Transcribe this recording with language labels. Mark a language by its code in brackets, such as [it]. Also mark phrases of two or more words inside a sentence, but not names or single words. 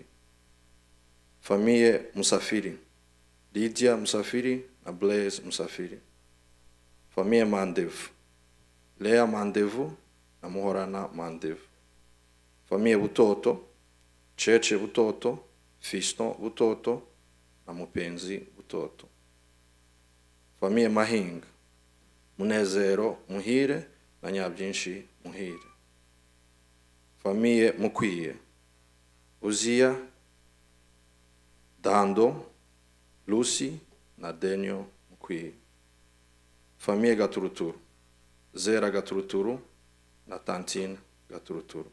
[rn] Famille Musafiri, Lydia Musafiri, na Blaise Musafiri. Famille Mandevu, Lea Mandevu, na Muhorana Mandevu. Famille Butoto, Cheche Butoto, Fiston Butoto, na Mupenzi Butoto. Famille Mahinga, Munezero Muhire, na Nyabyinshi Muhire. Famille Mukwiye, Uzia, Dando, Lucy, na Daniel Mukwiye. Famille Gaturuturu, Zera Gaturuturu, na Tantine Gaturuturu.